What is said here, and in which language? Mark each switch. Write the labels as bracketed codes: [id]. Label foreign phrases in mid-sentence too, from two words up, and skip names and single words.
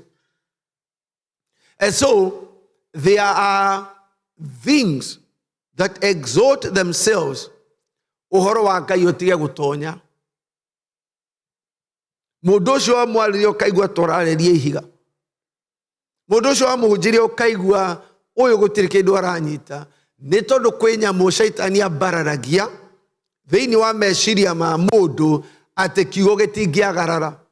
[en] And so there are things that exalt themselves, [ki] ũhoro wa Ngai ũtige gũtonya. Mũndũ ũcio wamwarĩria ũkaigua tũrarĩria ihiga. Mũndũ ũcio wamũhunjĩria ũkaigua ũyũ gũtirĩ kĩndũ aranyita. Nĩ tondũ kwĩ nyamũ shaitani ambararagia thĩinĩ wa meciria ma mũndũ atĩ kiugo gĩtingĩagarara.